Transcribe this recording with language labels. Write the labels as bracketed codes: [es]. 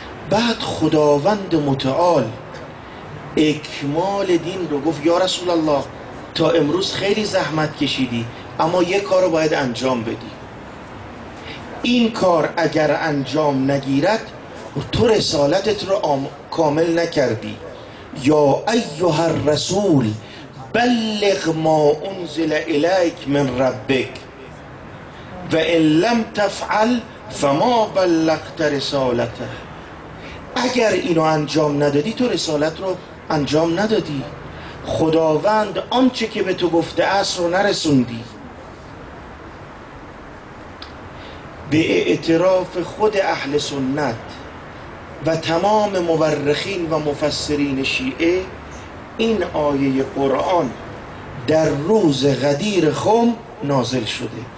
[fa] بعد خداوند متعال اکمال دین رو گفت یا رسول الله تا امروز خیلی زحمت کشیدی، اما یک کار رو باید انجام بدی. این کار اگر انجام نگیرد تو رسالتت رو کامل نکردی. [ar] یا ایها الرسول بلغ ما انزل الیک من ربک و ان لم تفعل فما بلغت رسالته. [fa] اگر اینو انجام ندادی تو رسالت رو انجام ندادی. خداوند آنچه که به تو گفته است رو نرسوندی. به اعتراف خود اهل سنت و تمام مورخین و مفسرین شیعه، این آیه قرآن در روز غدیر خم نازل شده.